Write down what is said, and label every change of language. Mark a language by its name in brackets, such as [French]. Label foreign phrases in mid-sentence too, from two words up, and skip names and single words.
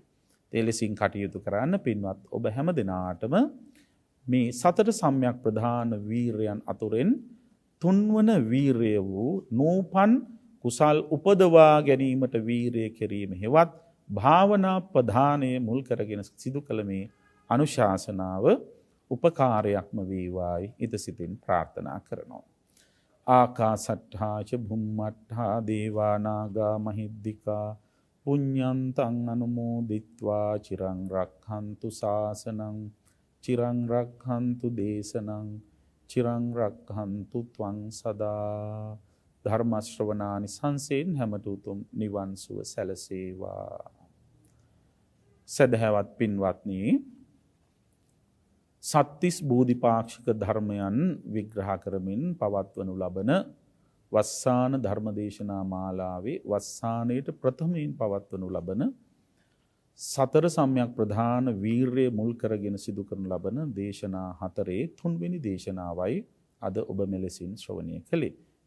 [Sinhala] තෙලසින් කටයුතු කරන්න පින්වත් ඔබ හැම දිනාටම මේ සතර සම්‍යක් ප්‍රධාන වීරයන් අතුරෙන් තුන්වන වීරය වූ නූපන් කුසල් උපදවා ගැනීමට වීරය කිරීම හෙවත් භාවනා ප්‍රධානයේ මුල් කරගෙන සිදු කළ මේ අනුශාසනාව උපකාරයක්ම වේවායි ඉතසිතින් ප්‍රාර්ථනා කරනවා. [Pali] ආකාසට්ඨා ච භුම්මට්ඨා දේවා නාග මහිද්దికා පුඤ්ඤන්තං අනුමෝදිත්වා චිරං රක්ඛන්තු ශාසනං චිරං රක්ඛන්තු දේශනං චිරං රක්ඛන්තු ත්වං සදා. [Sinhala] ධර්ම ශ්‍රවණානි සංසෙන් හැමත උතුම් නිවන් සුව සැලසේවා. සදහවත් පින්වත්නි, සත්‍තිස් බෝධිපාක්ෂික ධර්මයන් විග්‍රහ කරමින් පවත්වනු ලබන වස්සාන ධර්මදේශනා මාලාවේ වස්සානයේට ප්‍රථමයෙන් පවත්වනු ලබන සතර සම්‍යක් ප්‍රධාන වීරය මුල් කරගෙන සිදු කරනු ලබන දේශනා හතරේ තුන්වෙනි දේශනාවයි අද ඔබ මෙලෙසින් ශ්‍රවණය කළේ.